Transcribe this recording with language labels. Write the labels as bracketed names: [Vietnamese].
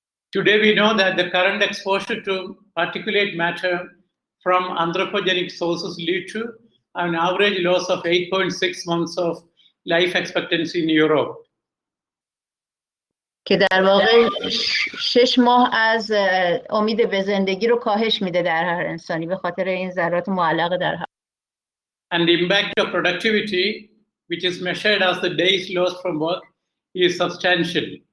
[English] Today we know that the current exposure to particulate matter from anthropogenic sources lead to an average loss of 8.6 months of life expectancy in Europe. [Persian] که در واقع 6 ماه از امید به زندگی رو کاهش میده در هر انسانی به خاطر این ذرات معلق در هوا. [English] And the impact of productivity, which is measured as the days lost from work, is substantial.